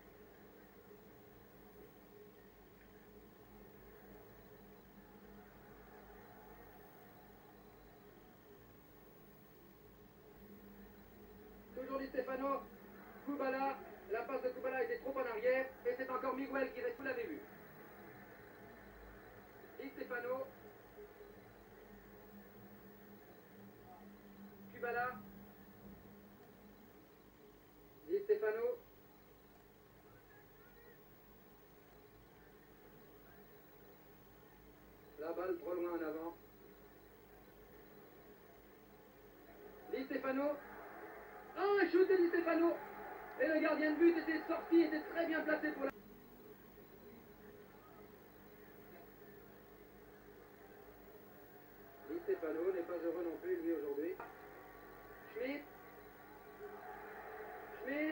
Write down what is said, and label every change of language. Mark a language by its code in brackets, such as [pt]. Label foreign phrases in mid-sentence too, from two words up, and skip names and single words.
[fr] Toujours Di Stefano. Kubala. La passe de Kubala était trop en arrière. Et c'est encore Miguel qui reste, vous l'avez vu. Di Stefano. Kubala. Di Stefano. La balle trop loin en avant. Di Stefano. Oh, un shoot de Di Stefano. Et le gardien de but était sorti, était très bien placé pour la... Di Stefano n'est pas heureux non plus, lui, aujourd'hui. Schmidt. Schmidt.